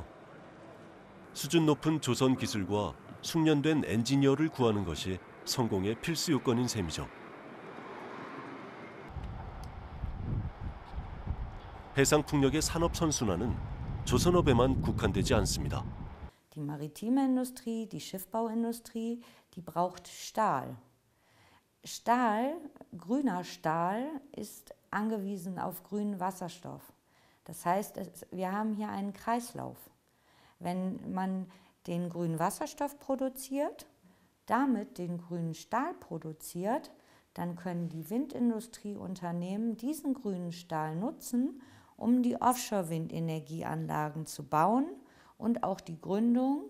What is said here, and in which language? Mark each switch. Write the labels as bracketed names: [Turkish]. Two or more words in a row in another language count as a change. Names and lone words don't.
[Korean] 수준 높은 조선 기술과 숙련된 엔지니어를 구하는 것이 성공의 필수 요건인 셈이죠. 해상풍력의 산업 선순환은 조선업에만 국한되지 않습니다. [German] Die maritime Industrie, die Schiffbauindustrie, die braucht Stahl. Grüner Stahl ist angewiesen auf grünen Wasserstoff. Das heißt, wir haben hier einen Kreislauf. Wenn man den grünen Wasserstoff produziert, damit den grünen Stahl produziert, dann können die Windindustrieunternehmen diesen grünen Stahl nutzen, um die Offshore-Windenergieanlagen zu bauen und auch die Gründung.